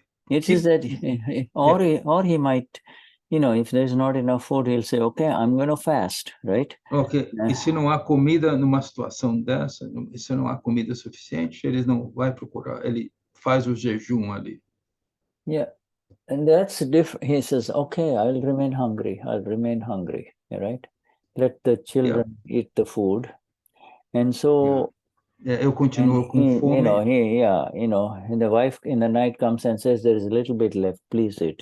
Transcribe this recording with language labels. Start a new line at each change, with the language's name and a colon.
English: It is that, or he might, if there's not enough food, he'll say, okay, I'm going to fast, right?
Portuguese: Ok, e se não há comida numa situação dessa, se não há comida suficiente, ele não vai procurar, ele faz o jejum ali.
English: Yeah, and that's different. He says, okay, I'll remain hungry, right? Let the children eat the food. And so...
Portuguese: Eu continuo com fome.
English: And the wife in the night comes and says, there is a little bit left, please eat.